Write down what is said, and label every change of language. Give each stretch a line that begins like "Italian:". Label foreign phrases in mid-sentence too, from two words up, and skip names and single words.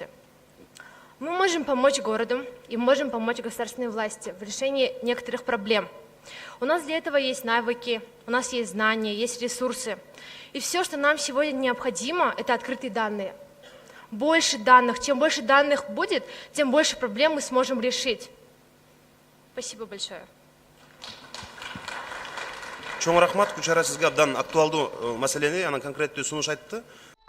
Russian: Мы можем помочь городу и можем помочь государственной власти в решении некоторых проблем. У нас для этого есть навыки, у нас есть знания, есть ресурсы. И все, что нам сегодня необходимо, это открытые данные. Больше данных. Чем больше данных будет, тем больше проблем мы сможем решить. Спасибо большое.
Kyrgyz: Чоң рахмат, Гүлшара сизге абдан актуалдуу маселени, анан конкреттүү сунуш айтты.